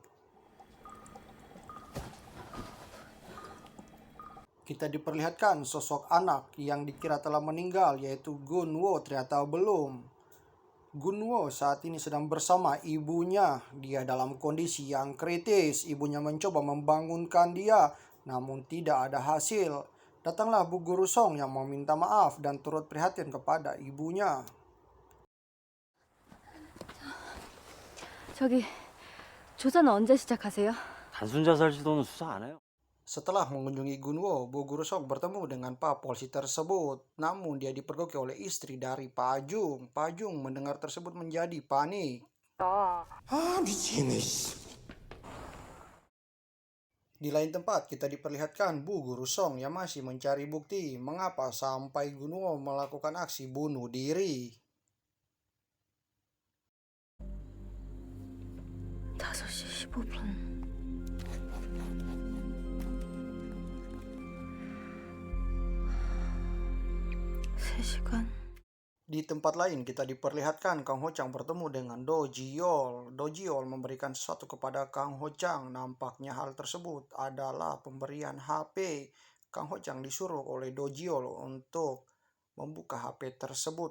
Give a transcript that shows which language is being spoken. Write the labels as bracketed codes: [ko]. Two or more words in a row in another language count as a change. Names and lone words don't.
[id] Kita diperlihatkan sosok anak yang dikira telah meninggal, yaitu Gunwo, ternyata belum. Gunwo saat ini sedang bersama ibunya. Dia dalam kondisi yang kritis. Ibunya mencoba membangunkan dia, namun tidak ada hasil. Datanglah Bu Guru Song yang meminta maaf dan turut prihatin kepada ibunya. [ko] 저기 조사는 언제 시작하세요? 단순 자살 시도는 수사 안 해요. [id] Setelah mengunjungi Gunwo, Bu Guru Song bertemu dengan Pak Polisi tersebut. Namun dia dipergoki oleh istri dari Pak Jung. Pak Jung mendengar tersebut menjadi panik. [ko] 미치겠네. 씨. [id] Di lain tempat kita diperlihatkan Bu Guru Song yang masih mencari bukti mengapa sampai Gunwo melakukan aksi bunuh diri. [ko] 5시 15분. 시간. [id] Di tempat lain kita diperlihatkan Kang Ho Chang bertemu dengan Dojiol. Dojiol memberikan sesuatu kepada Kang Ho Chang. Nampaknya hal tersebut adalah pemberian HP. Kang Ho Chang disuruh oleh Dojiol untuk membuka HP tersebut.